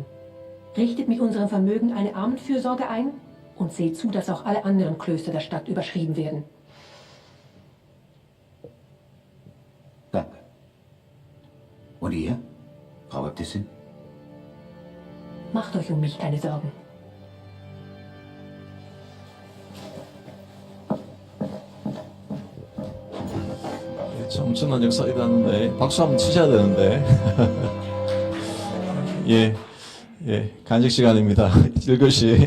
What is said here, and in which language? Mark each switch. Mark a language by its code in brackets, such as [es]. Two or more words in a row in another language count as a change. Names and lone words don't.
[de] Richtet mit unserem Vermögen eine Armenfürsorge ein und seht zu, dass auch alle anderen Klöster der Stadt überschrieben werden. Danke. Und ihr, Frau Äbtissin? Macht euch um mich keine Sorgen. [ko] 참 엄청난 역사가 일어났는데 박수 한번 치셔야 되는데. 간식 시간입니다. 1교시.